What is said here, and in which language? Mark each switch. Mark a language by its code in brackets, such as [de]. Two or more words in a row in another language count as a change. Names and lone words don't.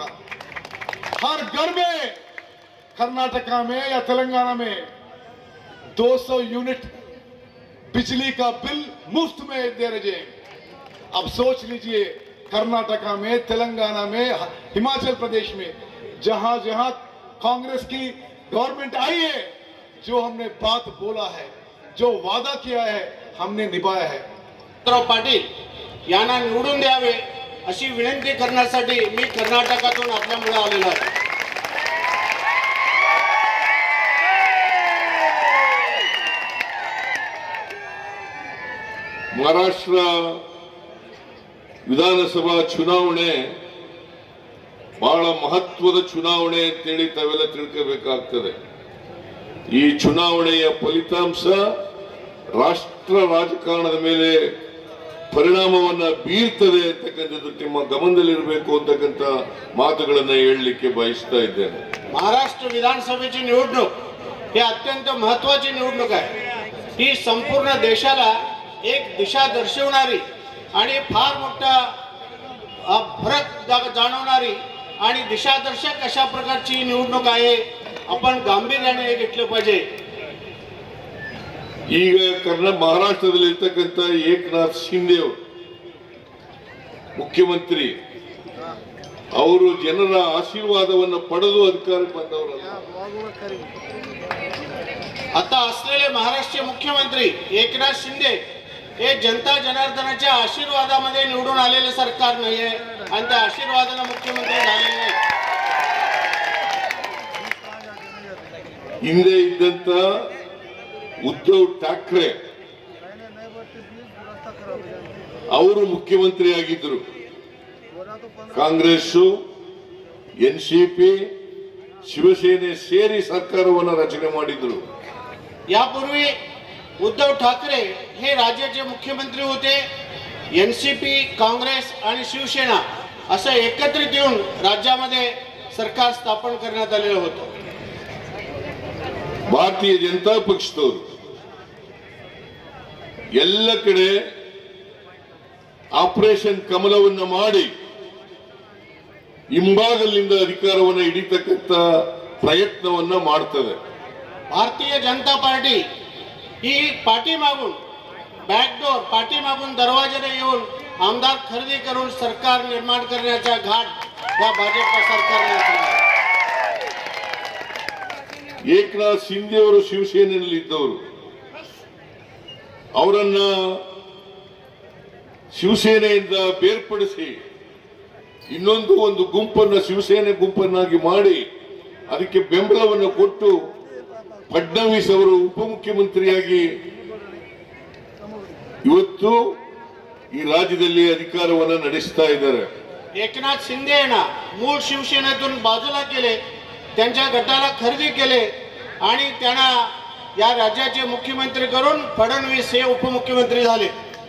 [hi] हर घर में कर्नाटका में या तेलंगाना में 200 यूनिट बिजली का बिल मुफ्त में दे रहे हैं। अब सोच लीजिए, कर्नाटका में, तेलंगाना में, हिमाचल प्रदेश में, जहां जहां कांग्रेस की गवर्नमेंट आई है, जो हमने बात बोला है, जो वादा किया है, हमने निभाया है। [mr] पाटील यांना निवडून द्यावे अशी विनंती करण्यासाठी मी कर्नाटकातून आपल्यामुळे आलेलो आहे। [kn] महाराष्ट्र ವಿಧಾನಸಭಾ ಚುನಾವಣೆ ಬಹಳ ಮಹತ್ವದ ಚುನಾವಣೆ ಅಂತೇಳಿ ತಾವೆಲ್ಲ ತಿಳ್ಕೋಬೇಕಾಗ್ತದೆ। ಈ ಚುನಾವಣೆಯ ಫಲಿತಾಂಶ ರಾಷ್ಟ್ರ ರಾಜಕಾರಣದ ಮೇಲೆ ಪರಿಣಾಮವನ್ನ ಬೀರ್ತದೆ ಅಂತಕ್ಕಂಥದ್ದು ನಿಮ್ಮ ಗಮನದಲ್ಲಿರಬೇಕು ಅಂತಕ್ಕಂಥ ಮಾತುಗಳನ್ನು ಹೇಳಲಿಕ್ಕೆ ಬಯಸ್ತಾ ಇದ್ದೇನೆ। [mr] महाराष्ट्र विधानसभेची निवडणूक ही अत्यंत महत्त्वाची निवडणूक आहे। ही संपूर्ण देशाला एक दिशा दर्शवणारी आणि फार मोठा फरक जाणवणारी आणि दिशादर्शक अशा प्रकारची निवडणूक आहे। आपण गांभीर्याने घेतलं पाहिजे। [kn] ಈಗ ಮಹಾರಾಷ್ಟ್ರದಲ್ಲಿ ಇರತಕ್ಕಂತ ಏಕನಾಥ್ ಶಿಂದೆ ಮುಖ್ಯಮಂತ್ರಿ, ಅವರು ಜನರ ಆಶೀರ್ವಾದವನ್ನು ಪಡೆದು ಅಧಿಕಾರಕ್ಕೆ ಬಂದವರಲ್ಲ। [mr] आता असलेले महाराष्ट्र मुख्यमंत्री एकनाथ शिंदे हे जनता जनार्दनाच्या आशीर्वादामध्ये निवडून आलेले सरकार नाहीये आणि त्या आशीर्वादाने मुख्यमंत्री झालेले नाही। [kn] ಹಿಂದೆ ಇದ್ದಂತ ಉದ್ಧವ್ ಠಾಕ್ರೆ ಅವರು ಮುಖ್ಯಮಂತ್ರಿ ಆಗಿದ್ದರು। ಕಾಂಗ್ರೆಸ್, ಎನ್ಸಿಪಿ, ಶಿವಸೇನೆ ಸೇರಿ ಸರ್ಕಾರವನ್ನು ರಚನೆ ಮಾಡಿದ್ರು। [mr] यापूर्वी उद्धव ठाकरे हे राज्याचे मुख्यमंत्री होते। एनसीपी, काँग्रेस आणि शिवसेना असं एकत्रित येऊन राज्यामध्ये सरकार स्थापन करण्यात आलेलं होतं। [kn] ಭಾರತೀಯ ಜನತಾ ಪಕ್ಷದವರು ಎಲ್ಲ ಕಡೆ ಆಪರೇಷನ್ ಕಮಲವನ್ನು ಮಾಡಿ ಹಿಂಭಾಗದಿಂದ ಅಧಿಕಾರವನ್ನು ಹಿಡಿತಕ್ಕಂತ ಪ್ರಯತ್ನವನ್ನ ಮಾಡ್ತದೆ। [mr] भारतीय जनता पार्टी ही पाठीमागून बॅकडोर, पाठीमागून दरवाजाने येऊन आमदार खरेदी करून सरकार निर्माण करण्याचा घाट या भाजप सरकारने उचलला। [kn] ಏಕನಾಥ್ ಶಿಂದೆ ಅವರು ಶಿವಸೇನೆಯಲ್ಲಿ ಇದ್ದವರು, ಅವರನ್ನ ಶಿವಸೇನೆಯಿಂದ ಬೇರ್ಪಡಿಸಿ ಒಂದು ಗುಂಪನ್ನು ಶಿವಸೇನೆ ಗುಂಪನ್ನಾಗಿ ಮಾಡಿ ಅದಕ್ಕೆ ಬೆಂಬಲವನ್ನು ಕೊಟ್ಟು ಫಡ್ನವೀಸ್ ಅವರು ಉಪಮುಖ್ಯಮಂತ್ರಿಯಾಗಿ ಇವತ್ತು ಈ ರಾಜ್ಯದಲ್ಲಿ ಅಧಿಕಾರವನ್ನು ನಡೆಸ್ತಾ ಇದ್ದಾರೆ। [mr] एकनाथ शिंदे यांना मूळ शिवसेनेतून बाजूला केले, त्यांच्या गटाला खरेदी केले आणि त्यांना या राज्याचे मुख्यमंत्री करून फडणवीस हे उपमुख्यमंत्री झाले।